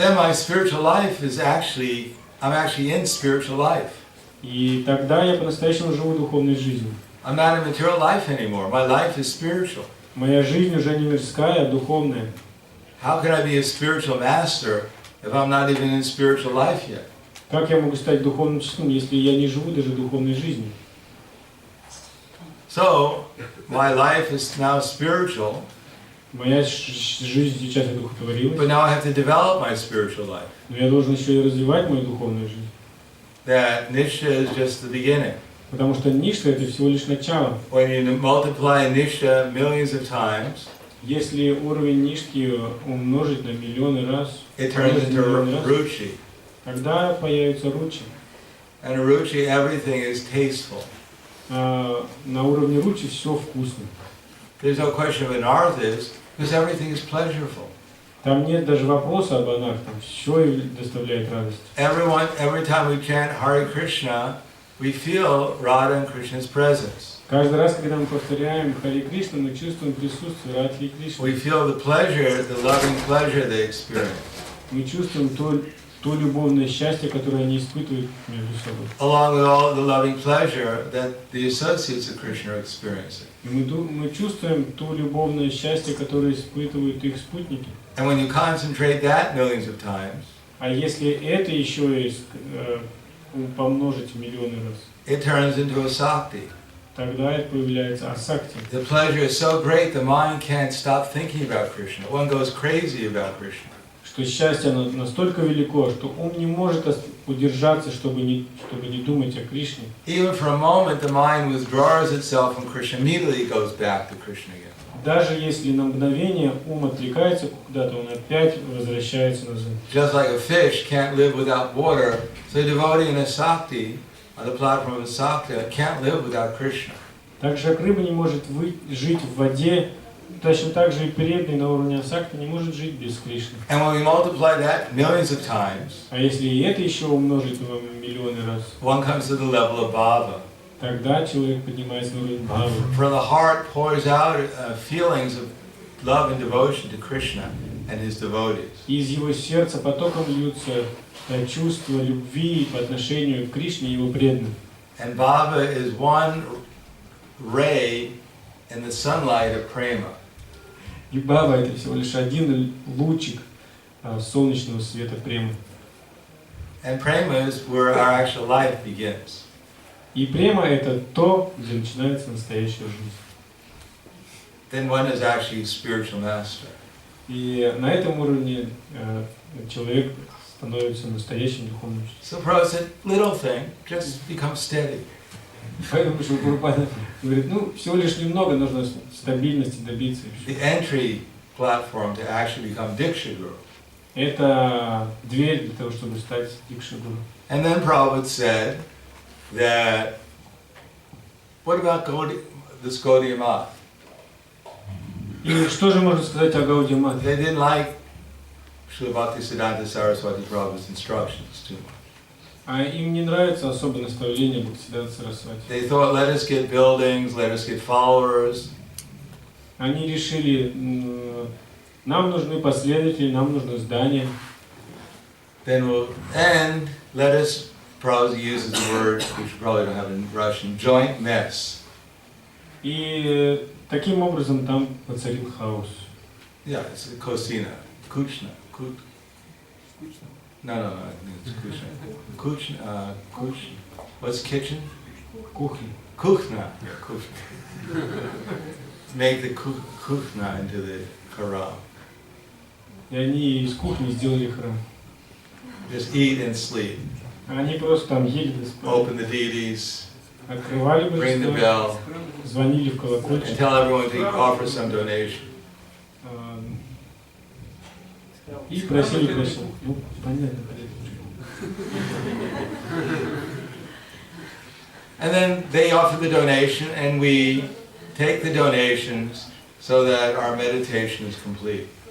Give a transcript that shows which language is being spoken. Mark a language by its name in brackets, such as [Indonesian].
[English] Then my spiritual life is I'm actually in spiritual life. [Russian] И тогда я по-настоящему живу духовной жизнью. [English] I'm not in material life anymore. My life is spiritual. [Russian] Моя жизнь уже не мирская, а духовная. [English] How can I be a spiritual master if I'm not even in spiritual life yet? [Russian] Как я могу стать духовным учителем, если я не живу даже духовной жизнью? [English] So, my life is now spiritual. [Russian] Моя жизнь сейчас одухотворилась. [English] But now I have to develop my spiritual life. [Russian] Но я должен еще и развивать мою духовную жизнь. [English] That nishta is just the beginning. [Russian] Потому что ништа это всего лишь начало. [English] When you multiply nishta millions of times, [Russian] если уровень нишки умножить на миллионы раз, [English] it turns into ruchi. [Russian] Тогда появится ручи. [English] And ruchi, everything is tasteful. [Russian] На уровне ручи все вкусно. [English] There's no question of anarthas, because everything is pleasurable. [Russian] Там нет даже вопроса об анархах, все доставляет радость. [English] Every time we chant Hare Krishna, we feel Radha and Krishna's presence. [Russian] Каждый раз, когда мы повторяем Харе Кришна, мы чувствуем присутствие Радхи и Кришны. [English] We feel the pleasure, the loving pleasure they experience. [Russian] Мы чувствуем то любовное счастье, которое они испытывают между собой. [English] Along with all the loving pleasure that the associates of Krishna are experiencing. [Russian] И мы чувствуем то любовное счастье, которое испытывают их спутники. [English] And when you concentrate that millions of times, [Russian] а если это еще и помножить в миллионы раз, [English] it turns into a sakti. [Russian] Тогда это появляется асакти. [English] The pleasure is so great, the mind can't stop thinking about Krishna. One goes crazy about Krishna. [Russian] Что счастье настолько велико, что ум не может удержаться, чтобы не думать о Кришне. [English] Even for a moment, the mind withdraws itself from Krishna, immediately it goes back to Krishna again. [Russian] Даже если на мгновение ум отвлекается куда-то, он опять возвращается назад. [English] Just like a fish can't live without water, so a devotee in a sakti, on the platform of a sakti, can't live without Krishna. [Russian] Так же, как рыба не может жить в воде, точно так же и преданный на уровне асакти не может жить без Кришны. [English] And when we multiply that millions of times, [Russian] а если и это еще умножить в миллионы раз, [English] one comes to the level of bhava. [Russian] Тогда человек поднимается на уровень бхавы. [English] For the heart pours out feelings of love and devotion to Krishna, and his devotees. [Russian] Из его сердца потоком льются чувства любви по отношению к Кришне и его преданным. [English] And Baba is one ray in the sunlight of prema. [Russian] И Баба это всего лишь один лучик солнечного света премы. [English] And prema is where our actual life begins. [Russian] И према это то, где начинается настоящая жизнь. [English] Then one is actually a spiritual master. [Russian] И на этом уровне человек становится настоящим духовным учителем. [English] So Prabhupada said, little thing, just become steady. [Russian] Поэтому Прабхупада говорит, всего лишь немного нужно стабильности добиться. [English] The entry platform to actually become Diksha Guru. [Russian] Это дверь для того, чтобы стать Дикша-гуру. [English] And then Prabhupada said that, what about this Gaudiya Math? [Russian] И что же можно сказать о Гаудия Мате? [English] They didn't like Srila Bhaktisiddhanta Saraswati Prabhupada's instructions too much. [Russian] А им не нравится особо наставление Бхактисиддханты Сарасвати. [English] They thought, let us get buildings, let us get followers. [Russian] Они решили, нам нужны последователи, нам нужно здание. [English] And let us, Prabhupada uses the word, which you probably don't have in Russian, joint mess. [Russian] И таким образом там воцарил хаос. [English] Yeah, it's Kosina, Kuchna, No, it's Kuchna. Kuchna, what's kitchen? [Russian] Кухня. [English] Kuchna, yeah, Kuchna. Make the Kuchna into the Haram. [Russian] И они из кухни сделали храм. [English] Just eat and sleep. [Russian] Они просто там ели да спали. [English] Open the deities, [Russian] Открывали [English] ring the [Russian] божества, [English] bell, [Russian] звонили в [English] and [Russian] колокольчик. [English] tell everyone to offer some donation. [Russian] И просили прощения. Понятно. [English] And then they offer the donation, and we take the donations so that our meditation is complete.